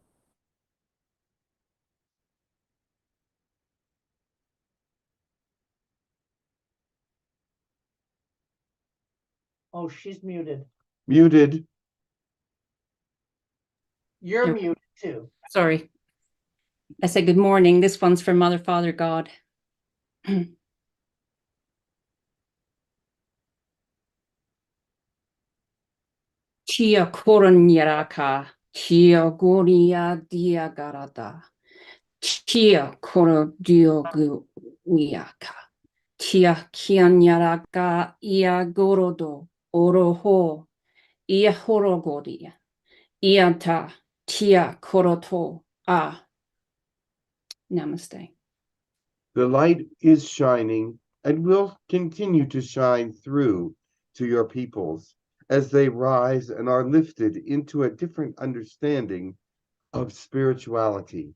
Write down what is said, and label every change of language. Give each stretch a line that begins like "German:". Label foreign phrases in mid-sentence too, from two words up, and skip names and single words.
English: Oh, she's muted. Muted. You're muted too. Sorry. I said good morning. This one's for Mother, Father, God. Chia koron yaraka. Tia Goria Diagarada. Tia Koro Diogu Wiaka. Tia Kianyaraka Ia Gorodo Oroho Ia Horogodia. Iata Tia Koroto Ah.
Hindi: Namaste.
English: The light is shining and will continue to shine through to your peoples as they rise and are lifted into a different understanding of spirituality.